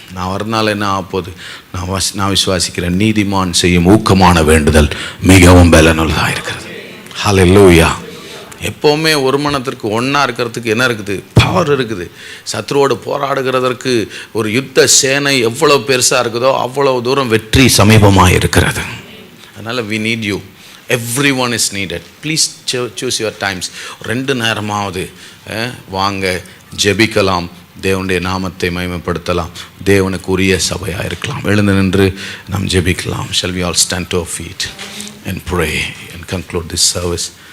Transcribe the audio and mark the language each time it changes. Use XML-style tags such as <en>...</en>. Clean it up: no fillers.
<ta>நான் வரனால என்ன ஆகப்போகுது? நான் விசுவாசிக்கிறேன், நீதிமான் செய்யும் ஊக்கமான வேண்டுதல் மிகவும் பலனுள்ளதாக இருக்கிறது. ஹல்லேலூயா. எப்போவுமே ஒரு மனத்திற்கு ஒன்றா இருக்கிறதுக்கு என்ன இருக்குது? பவர் இருக்குது. சத்ருவோடு போராடுகிறதற்கு ஒரு யுத்த சேனை எவ்வளோ பெருசாக இருக்குதோ அவ்வளோ தூரம் வெற்றி சமீபமாக இருக்கிறது. அதனால்</ta> <en>we need you. Everyone is needed. Please choose your times.</en> <ta>2 நேரமாவது வாங்க, ஜெபிக்கலாம், தேவனுடைய நாமத்தை மகிமைப்படுத்தலாம், தேவனுக்கு உரிய சபையாக இருக்கலாம். எழுந்து நின்று நாம் ஜெபிக்கலாம்.</ta> <en>Shall we all stand to our feet and pray and conclude this service?</en>